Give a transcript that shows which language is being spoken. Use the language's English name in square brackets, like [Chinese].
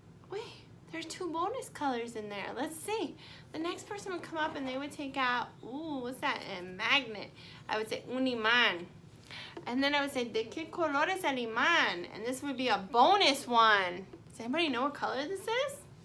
[English] Wait, there are 2 bonus colors in there. Let's see. The next person would come up and they would take out, ooh, what's that? A magnet. I would say, [Spanish] un imán. [English] And then I would say, [Spanish] ¿de qué color es el imán? [English] And this would be a bonus one. Does anybody know what color this is?